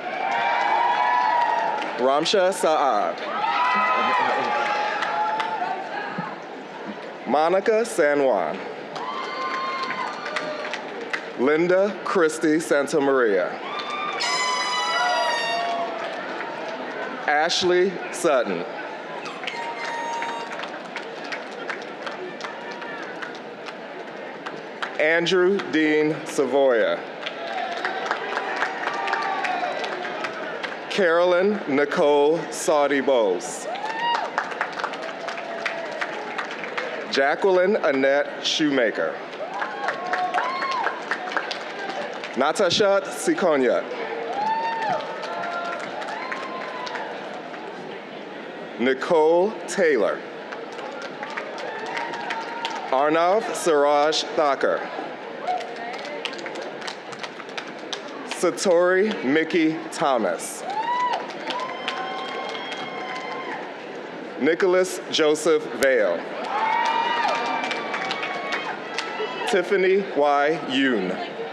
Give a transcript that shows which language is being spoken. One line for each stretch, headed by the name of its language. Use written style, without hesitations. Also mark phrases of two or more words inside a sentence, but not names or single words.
English: Ramsha Saad. Monica San Juan. Linda Christie Santa Maria. Ashley Sutton. Andrew Dean Savoya. Carolyn Nicole Saudi Bowes. Jacqueline Annette Shoemaker. Natasha Sikonya. Nicole Taylor. Arnav Siraj Thakur. Satori Mickey Thomas. Nicholas Joseph Vale. Tiffany Y. Yoon.